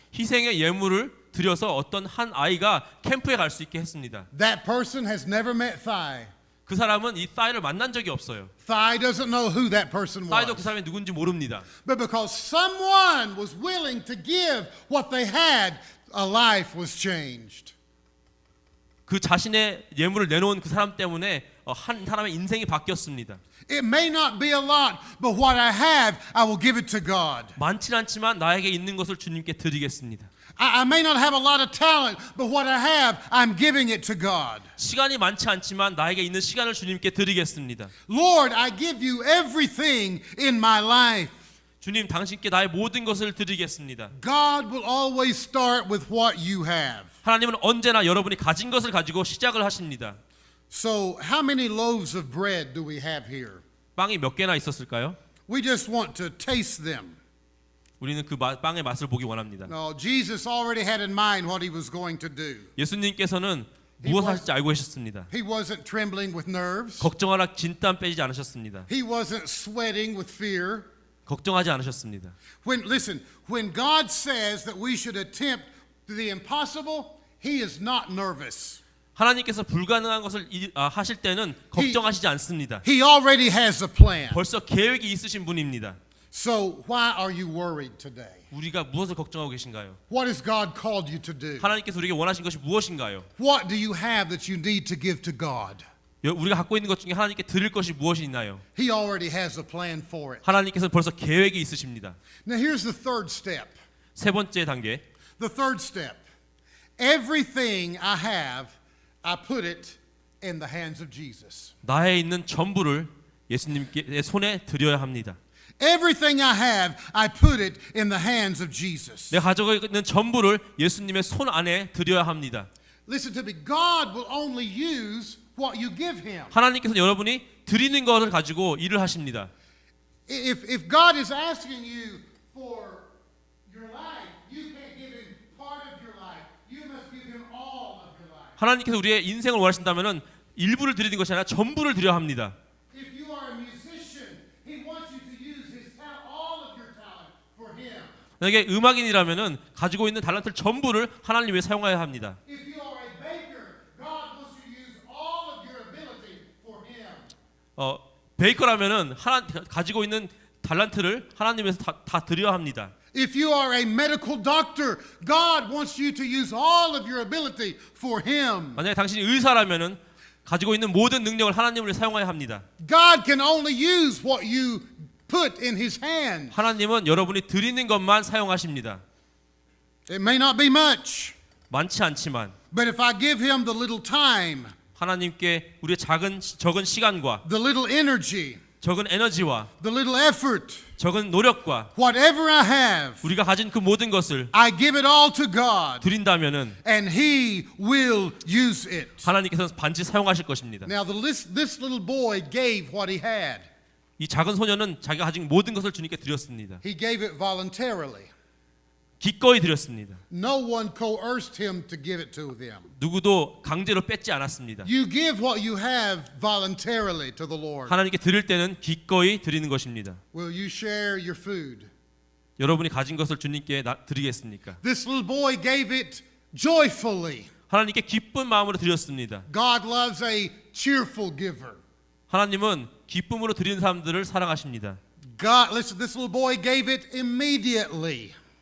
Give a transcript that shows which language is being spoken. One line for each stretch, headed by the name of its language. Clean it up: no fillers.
Korean: 희생의 예물을 드려서 어떤 한 아이가 캠프에 갈 수 있게 했습니다.
English: That person has never met Thai.
Korean: 그 사람은 이 사이를 만난 적이 없어요.
English: Thai doesn't know who that person
Korean: 사이도 그
English: was.
Korean: 사람이 누군지 모릅니다.
English: But because someone was willing to give what they had, a life was changed.
Korean: 그 자신의 예물을 내놓은 그 사람 때문에 한 사람의 인생이 바뀌었습니다.
English: It may not be a lot, but what I have, I will give it to God.
Korean: 많진 않지만 나에게 있는 것을 주님께 드리겠습니다.
English: I may not have a lot of talent, but what I have, I'm giving it to God.
Korean: 시간이 많지 않지만 나에게 있는 시간을 주님께 드리겠습니다.
English: Lord, I give you everything in my life.
Korean: 주님, 당신께 나의 모든 것을 드리겠습니다.
English: God will always start with what you have.
Korean: 하나님은 언제나 여러분이 가진 것을 가지고 시작을 하십니다.
English: So, how many loaves of bread do we have here?
Korean: 빵이 몇 개나 있었을까요?
English: We just want to taste them.
Korean: 우리는 그 빵의 맛을 보기 원합니다.
English: No, Jesus already had in mind what he was going to do.
Korean: 예수님께서는 무엇을 하실지 알고 계셨습니다.
English: He wasn't trembling with nerves.
Korean: 걱정하라 진땀 빼지 않으셨습니다.
English: He wasn't sweating with fear.
Korean: 걱정하지 않으셨습니다.
English: When God says that we should attempt the impossible, he is not nervous.
Korean: 하나님께서 불가능한 것을 하실 때는 걱정하시지 않습니다.
English: He already has a plan.
Korean: 벌써 계획이 있으신 분입니다.
English: So why are you worried today?
Korean: 우리가 무엇을 걱정하고 계신가요?
English: What has God called you to do?
Korean: 하나님께서 우리에게 원하신 것이 무엇인가요?
English: What do you have that you need to give to God?
Korean: 우리가 갖고 있는 것 중에 하나님께 드릴 것이 무엇이 있나요?
English: He already has a plan for it.
Korean: 하나님께서 벌써 계획이 있으십니다.
English: Now here's the third step.
Korean: 세 번째 단계.
English: The third step. Everything I have, I put it in the hands of Jesus.
Korean: 나에 있는 전부를 예수님께 손에 드려야 합니다.
English: Everything I have, I put it in the hands of Jesus.
Korean: 내가 가지고 있는 전부를 예수님의 손 안에 드려야 합니다.
English: Listen to me. God will only use what you give him.
Korean: 하나님께서 여러분이 드리는 것을 가지고 일을 하십니다.
English: If God is asking you for your life, you can't give him part of your life. You must give him all of your life.
Korean: 하나님께서 우리의 인생을 원하신다면은 일부를 드리는 것이 아니라 전부를 드려야 합니다.
English: If you are a musician, he wants you to use his talent, all of your talent for him.
Korean: 만약에 음악인이라면은 가지고 있는 달란트를 전부를 하나님 위해 사용해야 합니다.
English: If you are a baker, God wants you to use all of your ability for him.
Korean: 베이커라면은 가지고 있는 달란트를 하나님에서 다 드려야 합니다.
English: If you are a medical doctor, God wants you to use all of your ability for him.
Korean: 만약에 당신이 의사라면은 가지고 있는 모든 능력을 하나님을 사용해야 합니다.
English: God can only use what you put in his hand.
Korean: 하나님은 여러분이 드리는 것만 사용하십니다.
English: It may not be much,
Korean: 많지 않지만
English: but if I give him the little time,
Korean: 하나님께 우리의 적은 시간과
English: the little energy,
Korean: 적은 에너지와
English: the little effort,
Korean: 적은 노력과
English: whatever I have,
Korean: 우리가 가진 그 모든 것을
English: I give it all to God,
Korean: 드린다면은
English: and he will use it.
Korean: 하나님께서는 반드시 사용하실 것입니다.
English: Now, this little boy gave what he had.
Korean: 이 작은 소년은 자기가 가진 모든 것을 주님께 드렸습니다.
English: He gave it voluntarily.
Korean: 기꺼이 드렸습니다.
English: No one coerced him to give it to them.
Korean: 누구도 강제로 뺏지 않았습니다.
English: You give what you have voluntarily to the Lord.
Korean: 하나님께 드릴 때는 기꺼이 드리는 것입니다.
English: Will you share your food?
Korean: 여러분이 가진 것을 주님께 드리겠습니까?
English: This little boy gave it joyfully.
Korean: 하나님께 기쁜 마음으로 드렸습니다.
English: God loves a cheerful giver.
Korean: 하나님은 기쁨으로 드리는 사람들을 사랑하십니다.
English: God, listen, this little boy gave it immediately.